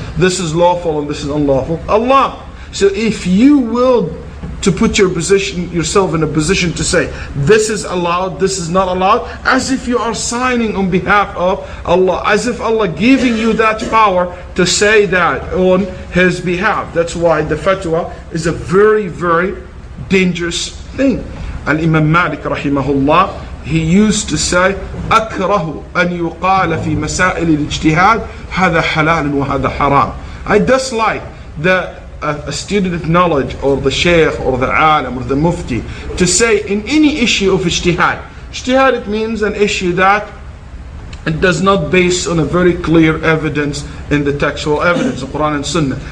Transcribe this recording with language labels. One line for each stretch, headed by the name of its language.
English: This is lawful and this is unlawful? Allah. So if you will to put yourself in a position to say this is allowed, this is not allowed, as if you are signing on behalf of Allah, as if Allah giving you that power to say that on His behalf. That's why the fatwa is a very, very dangerous thing. And Imam Malik rahimahullah
Arabic: he used to say أكره أن يقال في مسائل الاجتهاد هذا حلال وهذا حرام.
English: I dislike that a student of knowledge or the sheikh or the alim or the mufti to say in any issue of ijtihad. Ijtihad, it means an issue that it does not base on a very clear evidence in the textual evidence of Quran and Sunnah.